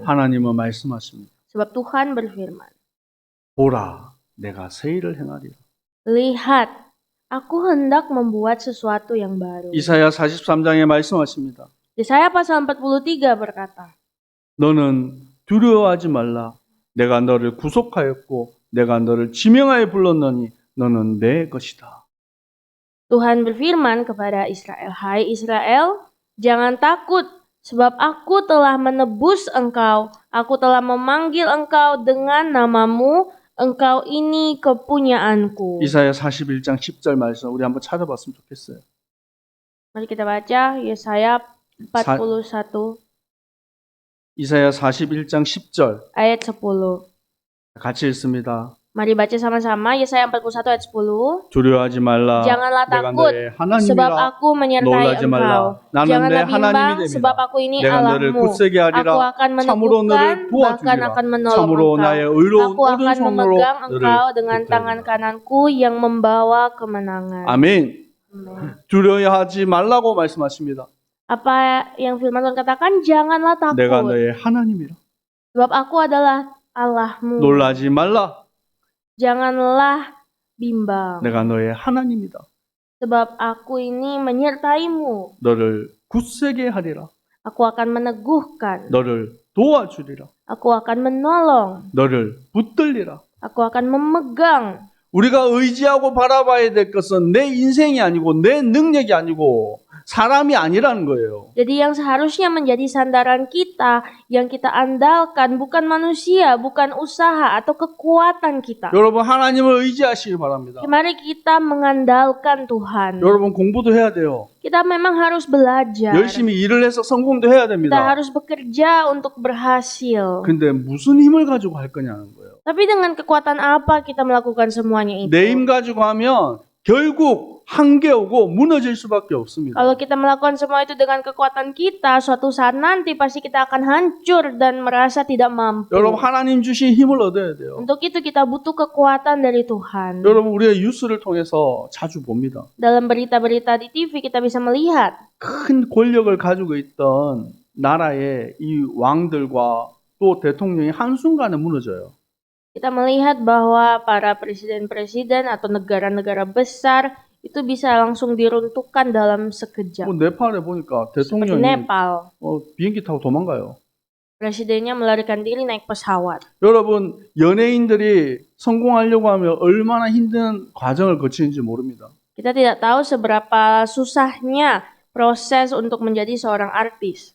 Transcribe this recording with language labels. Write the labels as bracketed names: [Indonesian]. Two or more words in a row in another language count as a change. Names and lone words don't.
[Korean] 하나님은 말씀하십니다. [Indonesian] Sebab Tuhan berfirman, [Korean] 보라, 내가 새 일을 행하리라. [Indonesian] lihat, aku hendak membuat sesuatu yang baru. [Korean] 이사야 43장에 말씀하십니다. [Indonesian] Yesaya pasal 43 berkata, [Korean] 너는 두려워하지 말라. 내가 너를 구속하였고 내가 너를 지명하여 불렀노니 너는 내 것이다. [Indonesian] Tuhan berfirman kepada Israel, hai Israel, jangan takut, sebab aku telah menebus engkau. Aku telah memanggil engkau dengan namamu, engkau ini kepunyaanku. [Korean] 이사야 41장 10절 말씀 우리 한번 찾아봤으면 좋겠어요. [Indonesian] Mari kita baca Yesaya 41 [Korean] 이사야 41장 10절 [Indonesian] ayat 10. [Korean] 같이 읽습니다. [Indonesian] Mari baca sama-sama Yesaya 41 ayat 10. [Korean] 두려워하지 말라. [Indonesian] Janganlah [Korean] 내가 [Indonesian] takut, [Korean] 너의 [Indonesian] sebab [Korean] 하나님이라. [Indonesian] aku menyertai [Korean] 놀라지 [Indonesian] engkau. [Korean] 말라. 나는 내 [Indonesian] Janganlah [Korean] 하나님이 [Indonesian] bimbang, sebab [Korean] 됩니다. [Indonesian] aku ini [Korean] 내가 너를 [Indonesian] Allahmu. [Korean] 굳세게 [Indonesian] Aku [Korean] 하리라. [Indonesian] akan [Korean] 참으로 너를 [Indonesian] meneguhkan, bahkan [Korean] 도와주리라. [Indonesian] akan menolong [Korean] 참으로 나의 [Indonesian] engkau. [Korean] 의로운 [Indonesian] Aku akan [Korean] 오른손으로 [Indonesian] memegang [Korean] 너를 [Indonesian] engkau dengan tangan [Korean] 붙들리라. [Indonesian] kananku yang membawa kemenangan. [Korean] 아멘. [Indonesian] Amin. [Korean] 두려워하지 말라고 말씀하십니다. [Indonesian] Apa yang firman Tuhan katakan? Janganlah [Korean] 내가 [Indonesian] takut, [Korean] 너의 하나님이라. [Indonesian] sebab aku adalah Allahmu. [Korean] 놀라지 말라. [Indonesian] Janganlah bimbang, [Korean] 내가 너의 하나님이다. [Indonesian] sebab aku ini menyertaimu. [Korean] 너를 굳세게 하리라. [Indonesian] Aku akan meneguhkan, [Korean] 너를 도와주리라. [Indonesian] aku akan menolong, [Korean] 너를 붙들리라. [Indonesian] aku akan memegang. [Korean] 우리가 의지하고 바라봐야 될 것은 내 인생이 아니고 내 능력이 아니고 사람이 아니라는 거예요. [Indonesian] Jadi yang seharusnya menjadi sandaran kita, yang kita andalkan bukan manusia, bukan usaha atau kekuatan kita. [Korean] 여러분 하나님을 의지하시기 바랍니다. [Indonesian] Mari kita mengandalkan Tuhan. [Korean] 여러분 공부도 해야 돼요. [Indonesian] Kita memang harus belajar. [Korean] 열심히 일을 해서 성공도 해야 [Indonesian] Kita [Korean] 됩니다. [Indonesian] harus bekerja untuk berhasil. [Korean] 근데 무슨 힘을 가지고 할 거냐는 거예요. [Indonesian] Tapi dengan kekuatan apa kita melakukan semuanya itu? [Korean] 내 힘 가지고 하면 결국 한계 오고 무너질 수밖에 없습니다. [Indonesian] Kalau kita melakukan semua itu dengan kekuatan kita, suatu saat nanti pasti kita akan hancur dan merasa tidak mampu. [Korean] 여러분 하나님 주신 힘을 얻어야 돼요. [Indonesian] Untuk itu kita butuh kekuatan dari Tuhan. [Korean] 여러분 우리가 뉴스를 통해서 자주 봅니다. [Indonesian] Dalam berita-berita di TV kita bisa melihat [Korean] 큰 권력을 가지고 있던 나라의 이 왕들과 또 대통령이 한순간에 무너져요. [Indonesian] kita melihat bahwa para presiden-presiden atau negara-negara besar itu bisa langsung diruntuhkan dalam sekejap. [Korean] 뭐 네팔에 보니까 [Indonesian] Seperti [Korean] 대통령이 [Indonesian] Nepal, [Korean] 비행기 타고 도망가요. [Indonesian] presidennya melarikan diri naik pesawat. [Korean] 여러분 연예인들이 성공하려고 하면 얼마나 힘든 과정을 거치는지 모릅니다. [Indonesian] Kita tidak tahu seberapa susahnya proses untuk menjadi seorang artis.